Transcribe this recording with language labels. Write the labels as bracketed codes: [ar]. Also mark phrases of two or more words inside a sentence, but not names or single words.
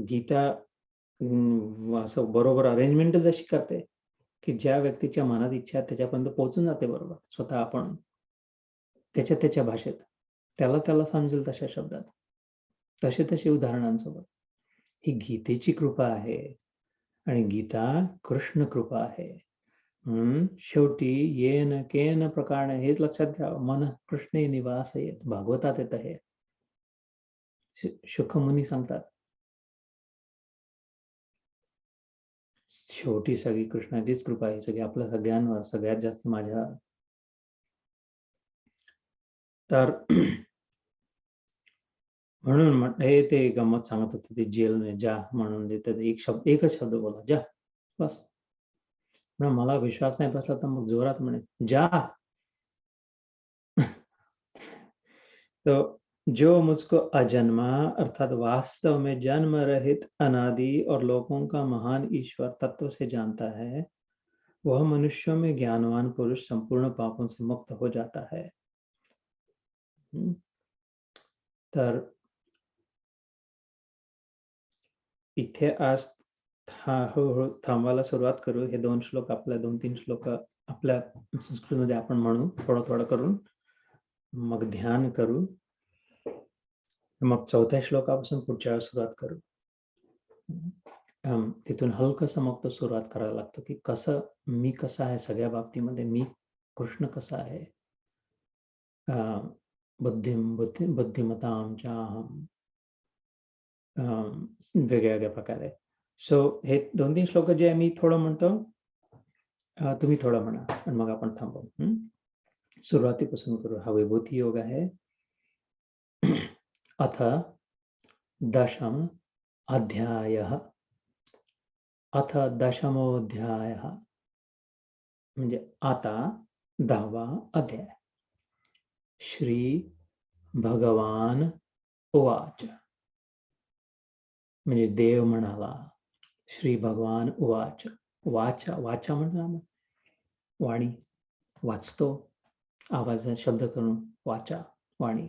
[mr] गीता असं बरोबर अरेंजमेंट जशी करते की ज्या व्यक्तीच्या मनात इच्छा आहे त्याच्यापर्यंत पोहोचून जाते बरोबर. स्वतः आपण त्याच्या भाषेत त्याला समजेल तशा शब्दात, तसे उदाहरणांसोबत. ही गीतेची कृपा आहे आणि गीता कृष्ण कृपा आहे. शेवटी [sa] येन केन प्रकारे [mr] हेच लक्षात घ्यावं, मन कृष्णे निवास येत. भागवतात येत आहे. शुकमुनी सांगतात, शेवटी सगळी कृष्णाचीच कृपा आहे, सगळी आपल्या सगळ्यांवर, सगळ्यात जास्त माझ्या. तर म्हणून हे ते गंमत सांगत होते, ते जेल जा म्हणून देतात, एकच शब्द बोला, जा, बस. मला विश्वास नाही बसला तर मग जोरात म्हणे, जा. [hi] तो जो मुझको अजन्मा अर्थात वास्तव में जन्म रहित अनादि और लोगों का महान ईश्वर तत्व से जानता है, वह मनुष्यों में ज्ञानवान पुरुष संपूर्ण पापों से मुक्त हो जाता है. [mr] तर इथे आज हळूहळू थांबायला सुरुवात करू. हे 2 श्लोक, आपल्या 2-3 श्लोक आपल्या संस्कृतमध्ये आपण म्हणू थोडं करून, मग ध्यान करू, मग 4थ्या श्लोकापासून पुढच्या वेळेस सुरुवात करू. तिथून हलकसं मग तो सुरुवात करायला लागतो की कसं मी कसा आहे सगळ्या बाबतीमध्ये, मी कृष्ण कसा आहे. [sa] बुद्धिमतां चाहं, [mr] वेगळ्या प्रकारे. सो हे 2-3 श्लोक जे मी थोडं म्हणतो, तुम्ही थोडं म्हणा आणि मग आपण थांबू. सुरुवातीपासून करू. हा विभूती योग आहे. [sa] अथ 10 अध्यायः. अथ दशमोऽध्यायः [mr] म्हणजे आता 10वा अध्याय. [sa] श्री भगवान उवाच [mr] म्हणजे देव म्हणाला. [sa] श्री भगवान उवाच. [mr] वाचा वाचा म्हणजे ना वाणी, वाचतो आवाज शब्द करून वाचा वाणी.